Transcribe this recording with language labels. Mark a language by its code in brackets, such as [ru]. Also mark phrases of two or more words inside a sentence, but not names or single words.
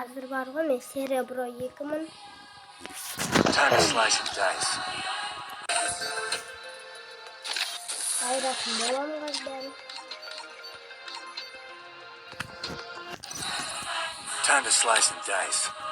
[kk] бар ғой, мен серебро 2000. [en] Time to slice and dice. [kk] Айратын боламын қазбәрін. [en] Time to slice and dice.